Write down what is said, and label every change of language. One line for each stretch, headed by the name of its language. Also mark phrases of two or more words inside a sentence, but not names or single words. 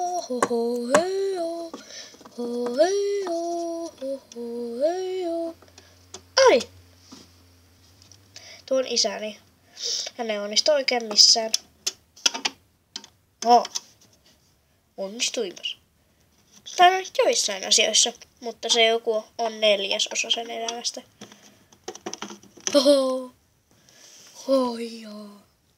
Finnish: ho hei ho, ho hei ho, ho hei ho. Ai! Tuo on isäni. Hän ei onnistu oikein missään. Onnistuimas. Tai joissain asioissa, mutta se joku on 4/4 sen elämästä. Oho. Hoijaa.